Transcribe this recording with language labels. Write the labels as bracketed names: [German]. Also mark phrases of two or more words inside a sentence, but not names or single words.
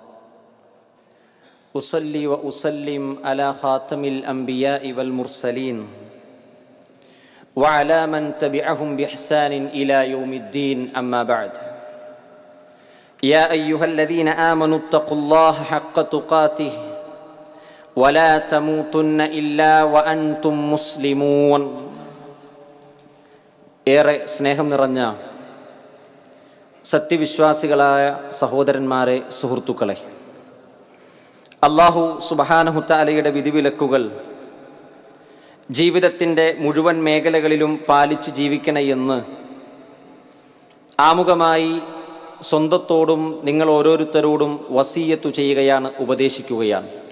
[Arabic] أصلي وأسلم على خاتم الأنبياء والمرسلين وعلى من تبعهم بإحسان إلى يوم الدين أما بعد يا أيها الذين آمنوا اتقوا الله حق تقاته ولا تموتن إلا وأنتم مسلمون. [Malayalam] ഏറെ സ്നേഹം നിറഞ്ഞ സത്യവിശ്വാസികളായ സഹോദരന്മാരെ, സുഹൃത്തുക്കളെ, [Arabic] الله سبحانه تعالى [Malayalam] വിധിവിലക്കുകൾ ജീവിതത്തിൻ്റെ മുഴുവൻ മേഖലകളിലും പാലിച്ച് ജീവിക്കണമെന്ന് ആമുഖമായി സ്വന്തത്തോടും നിങ്ങൾ ഓരോരുത്തരോടും വസിയ്യത്തു ചെയ്യുകയാണ്, ഉപദേശിക്കുകയാണ്.